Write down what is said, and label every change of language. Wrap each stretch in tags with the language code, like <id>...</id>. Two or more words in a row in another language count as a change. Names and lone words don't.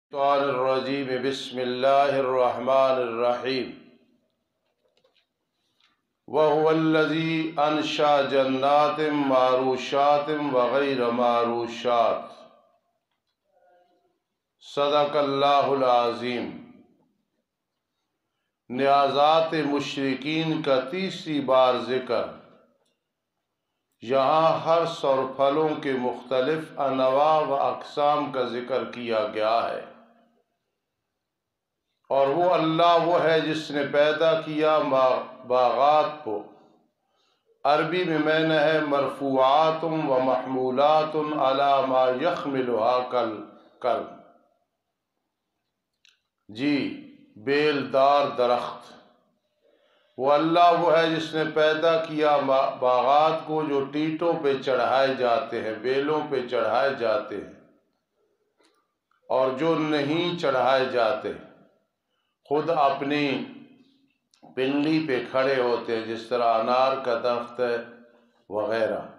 <ar>الشیطان الرجیم بسم اللہ الرحمن الرحیم وَهُوَ الَّذِي أَنشَأَ جَنَّاتٍ مَّعْرُوشَاتٍ وَغَيْرَ مَعْرُوشَاتٍ صدق اللہ العظیم۔</ar> <ur>نیازات مشرکین کا تیسری بار ذکر۔ یہاں حرث اور پھلوں کے مختلف انواع و اقسام کا ذکر کیا گیا ہے، اور وہ اللہ وہ ہے جس نے پیدا کیا باغات کو۔ عربی میں معنی ہے</ur> <ar>مرفوعات و محمولات علی ما یحملها کل</ar> <ur>جی بیل دار درخت۔ وہ اللہ وہ ہے جس نے پیدا کیا باغات کو جو ٹیٹوں پہ چڑھائے جاتے ہیں، بیلوں پہ چڑھائے جاتے ہیں، اور جو نہیں چڑھائے جاتے خود اپنی پنڈلی پہ کھڑے ہوتے ہیں، جس طرح انار کا درخت ہے وغیرہ،</ur>